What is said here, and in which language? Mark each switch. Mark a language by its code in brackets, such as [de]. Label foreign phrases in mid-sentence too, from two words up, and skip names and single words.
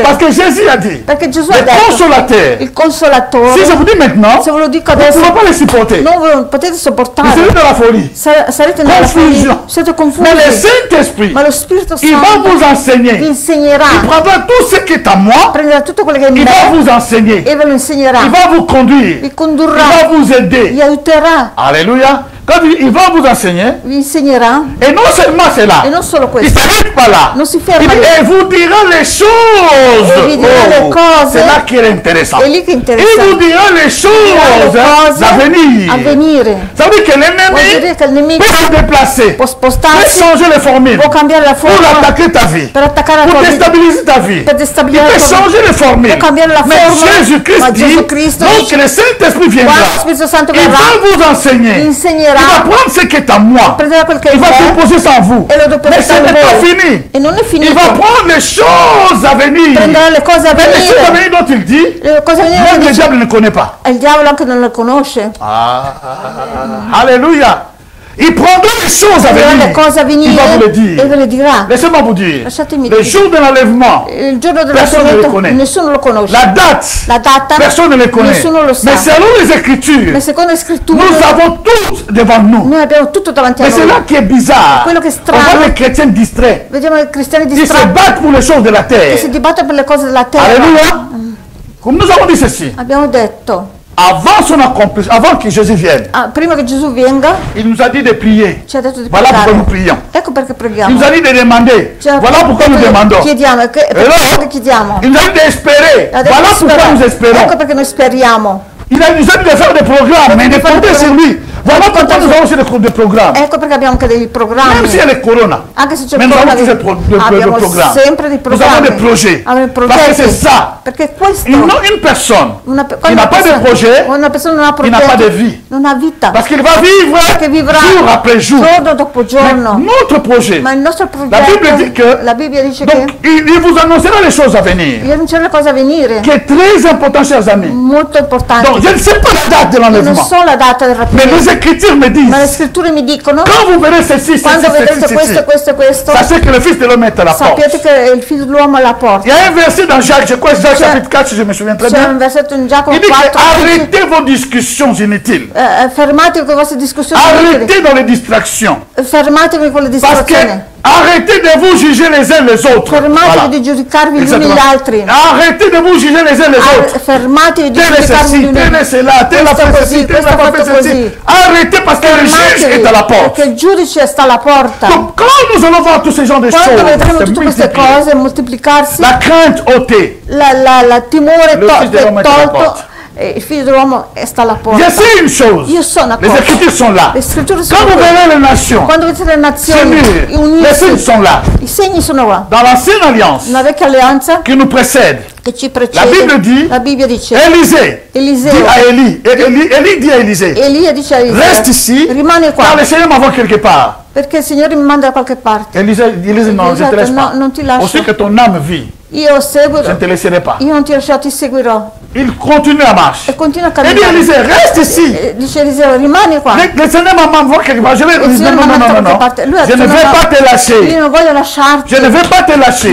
[fr] Parce que Jésus a dit, [it] Perché Gesù ha [fr] le [it] detto [fr] consolateur, [it] il consolatore, [fr] si je vous dis maintenant, [it] se ve lo dico [fr] vous ne [it] adesso, [fr] pouvez pas les supporter. [it] non ve lo potete [fr] Vous [it] sopportare. [fr] serez dans la folie. [it] Sarete nella [fr] Confusion. [it] follia, siete confusi. [fr] Mais le Saint-Esprit, [it] Ma lo Spirito [fr] il va [it] Santo [fr] vous [it] vi [fr] enseigner. Il [it] insegnerà, [fr] prendra tout ce qui est à moi, [it] prenderà tutto quello che è in [fr] il va [it] me [fr] vous enseigner. [it] e ve lo insegnerà, [fr] Il va vous conduire. [it] vi [fr] Il [it] condurrà, [fr] va vous aider. [it] vi aiuterà, [fr] Alléluia. Quand il va vous enseigner, [it] vi insegnerà. [fr] et non seulement c'est là, [it] E non solo [fr] il ne [it] questo, [fr] s'arrête pas là. [it] non si [fr] Il [it] ferma [fr] dit, [it] lì, [fr] et vous dira les choses. [it] E vi dirà le cose. [fr] C'est là qu'il est intéressant. [it] è lì che [fr] Il [it] interessa. [fr] vous dira les [it] Le [fr] choses [it] cose [fr] d'avenir. [it] a venire. [fr] Ça veut dire que [it] Vuol [fr] l'ennemi [it] dire che il nemico [fr] peut se déplacer, [it] può [fr] peut [it] spostarsi, [fr] changer les formules [it] può cambiare la [fr] pour [it] forma [fr] attaquer ta vie, [it] per attaccare la [fr] pour [it] tua vita, [fr] déstabiliser ta vie. [it] per [fr] Il [it] destabilizzare [fr] peut [it] la tua vita. [fr] changer les formules. [it] Può cambiare la [fr] Mais [it] forma, [fr] Jésus-Christ [it] ma [fr] dit, [it] Gesù Cristo [fr] donc [it] dice, [fr] le Saint-Esprit viendra. [it] quando lo Spirito Santo [fr] Il [it] verrà, [fr] va vous enseigner. [it] vi [fr] Il [it] insegnerà, [fr] va prendre ce qui est à moi. [it] prenderà quel che è [fr] Il va [it] me [fr] déposer ça en vous. [it] e lo [fr] Mais ce [it] depositarà [fr] n'est [it] in [fr] pas [it] voi. [fr] fini. [it] E non è [fr] Il [it] finito, [fr] va prendre les choses à venir. [it] prenderà le cose a [fr] Mais les choses à [it] venire. [fr] venir dont il dit, [it] Le cose a venire [fr] même le [it] dice, [fr] diable ne connaît pas. [it] e il diavolo anche non le conosce. [fr] Alléluia. Il prendra les choses à [it] Prenderà le [fr] venir. [it] cose a [fr] Il va vous le [it] venire [fr] dire. [it] e ve le dirà. [fr] Laissez-moi vous dire, [it] Lasciatemi [fr] le [it] dire. [fr] jour de l'enlèvement, [it] Il giorno [fr] Personne ne le [it] dell'avvento [fr] connaît. [it] nessuno lo conosce. [fr] la date, [it] La data [fr] personne ne le connaît. [it] nessuno lo sa. [fr] Mais selon les Écritures, [it] Ma secondo le scritture [fr] nous avons tout devant nous. [it] noi abbiamo tutto davanti a [fr] Mais c'est [it] noi. [fr] là qui est bizarre. [it] Quello che è [fr] On [it] strano, [fr] voit les chrétiens distraits. [it] vediamo i cristiani [fr] Ils se [it] distratti [fr] battent pour les choses de la [it] che si [fr] terre. [it] dibattono per le cose della terra. [fr] Alléluia. Comme nous avons dit ceci, [it] Abbiamo detto, [fr] avant son accomplissement, avant que Jésus vienne, [it] prima che Gesù venga, [fr] il nous a dit de prier. [it] ci ha detto di [fr] Voilà pourquoi nous [it] pregare. [fr] prions. [it] Ecco perché [fr] Il [it] preghiamo. [fr] nous a dit de demander. [it] Cioè, [fr] Voilà pourquoi nous demandons. [it] chiediamo, [fr] là, [it] perché chiediamo. [fr] Il nous a dit d'espérer. [it] Ha detto [fr] Voilà [it] di [fr] pourquoi [it] sperare. [fr] nous espérons. [it] Ecco perché noi speriamo. [fr] Il a nous a dit de faire des programmes, mais de [it] di fare [fr] compter [it] dei [fr] sur lui. Voilà pourquoi compter nous [it] su- [fr] avons aussi des programmes. [it] Ecco perché abbiamo anche dei [fr] Même [it] programmi. [fr] si elle est Corona. [it] Anche se c'è [fr] Mais nous avons tous [it] programmi, [fr] des [it] abbiamo [fr] programmes. [it] sempre dei [fr] Nous avons [it] programmi. [fr] des projets. [it] Abbiamo [fr] Parce que [it] progetti. [fr] c'est ça. [it] Perché questo, [fr] Une personne qui n'a pas de projet, [it] una persona non ha [fr] qui n'a pas de [it] progetti, [fr] vie. [it] non ha vita. [fr] Parce qu'il va vivre [it] Perché vivrà [fr] jour après jour. [it] giorno dopo [fr] Mais [it] giorno. [fr] notre projet, [it] Ma il nostro [fr] la Bible dit [it] progetto, [fr] que, [it] la Bibbia dice [fr] donc, [it] che [fr] il vous annoncera les choses à venir, [it] io non c'è una cosa a venire, [fr] qui est très important, chers amis. [it] molto importante. [fr] Donc, je ne sais pas la date de [it] Io non [fr] l'enlèvement, [it] so la data del [fr] mais [it] rapimento, [fr] les Écritures me disent, [it] ma le scritture mi dicono, [fr] quand vous verrez ceci, [it] quando vedrete [fr] ceci, [it] questo, questo e questo, [fr] sachez que le Fils de l'homme est à la porte. [it] sappiate che il figlio dell'uomo è alla [fr] Il y [it] porta. [fr] a un verset dans Jacques, je crois que Jacques [it] C'è- [fr] chapitre 4, si je me souviens très [it] C'è [fr] bien. [it] un versetto in Giacomo [fr] Il dit que [it] 4, [fr] arrêtez vos discussions inutiles. [it] fermatevi con le vostre discussioni, [fr] Arrêtez dans les distractions. [it] fermatevi con le [fr] Parce que [it] distrazioni. [fr] Arrêtez de vous juger les uns les autres. [it] Fermatevi [fr] Voilà. [it] di giudicarvi gli uni [fr] Exactement. [it] gli altri. [fr] Arrêtez de vous juger les uns les autres. [it] Fermatevi di [fr] Tel est [it] giudicarvi [fr] ceci, [it] gli uni [fr] tel est cela, tel a [it] Questo [fr] fait [it] così, [fr] ceci, tel [it] questo [fr] a fait [it] fatto [fr] ceci. [it] così. [fr] Arrêtez parce que le juge est à la porte. [it] Perché il giudice sta alla porta. [fr] Donc quand nous allons voir tous ces genres de [it] Quando vedremo [fr] choses, [it] tutte queste [fr] multiplier, [it] cose moltiplicarsi, [fr] la crainte ôtée. [it] la timore [fr] Le Fils [it] dell'uomo è alla tolto, porta. e il figlio dell'uomo sta alla [fr] Je [it] porta. [fr] sais une chose. [it] Io sono [fr] Les [it] d'accordo. [fr] Écritures sont là. [it] Le scritture [fr] Quand [it] sono [fr] vous [it] qui. [fr] verrez les nations [it] Quando vedete le nazioni [fr] s'unir, les [it] unirsi, [fr] signes sont là. [it] i segni sono qua. [fr] Dans l'ancienne alliance [it] Una vecchia alleanza [fr] qui nous précède, [it] che ci [fr] la [it] precede. [fr] Bible dit, [it] La Bibbia dice, [fr] Élisée dit [it] Eliseo, [fr] à Élie, et Élie dit à Élisée, [it] Elia dice a Eliseo, [fr] reste ici, [it] rimane [fr] car [it] qua, [fr] le Seigneur m'envoie quelque part. [it] perché il Signore mi manda da qualche parte. [fr] Élisée non, je ne te laisse [it] No, [fr] pas. [it] non ti lascio. [fr] Aussi que ton âme vit, [it] Io seguo, [fr] je ne te laisserai pas. [it] io non ti lascerò, ti seguirò. [fr] Il continue la marche. [it] E continua a [fr] Et dit [it] camminare. [fr] Élisée, reste ici. [it] Dice Eliseo, rimani qua. [fr] Le Seigneur m'envoie quelque part. Je vais [it] Il Signore non, mi non, ha non, mandato non, da non. qualche parte. Lui ha [fr] Je ne [it] detto, [fr] vais [it] no, [fr] pas te [it] io [fr] lâcher. [it] non voglio lasciarti. [fr] Je ne vais pas te lâcher.